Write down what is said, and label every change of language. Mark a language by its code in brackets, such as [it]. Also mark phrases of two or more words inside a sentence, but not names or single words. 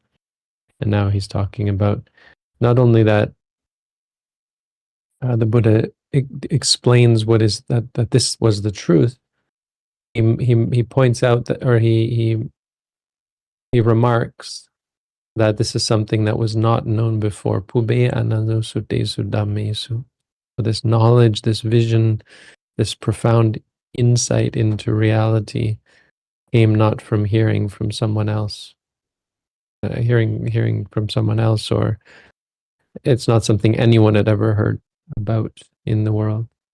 [en] And now he's talking about not only that the Buddha explains what is that this was the truth. He points out that, or he remarks that this is something that was not known before. [pi] Pube anano sutesu dhammesu. [en] So this knowledge, this vision, this profound insight into reality came not from hearing from someone else. Hearing from someone else, or it's not something anyone had ever heard about in the world.